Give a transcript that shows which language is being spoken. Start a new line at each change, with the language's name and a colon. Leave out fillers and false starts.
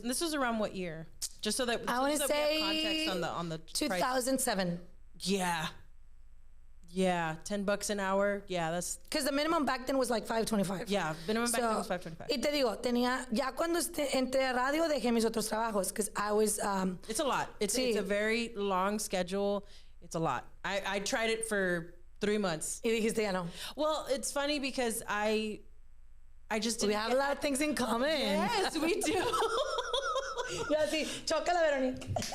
English: this was around what year? Just so that I want to say context on the 2007. Price. Yeah. Yeah, $10 an hour. Yeah, that's... Because the minimum back then was like $5.25. Yeah, minimum back then was $5.25.
Spanish: Y te digo, ya cuando entré a radio, dejé mis otros trabajos,
English: because I was... It's a lot. It's a very long schedule. It's a lot. I tried it for 3 months.
Spanish: Y dijiste ya no.
English: Well, it's funny because I just didn't... We have a lot of things in common. Yes, we do.
Spanish: Yeah, sí. Chócala, Veronique.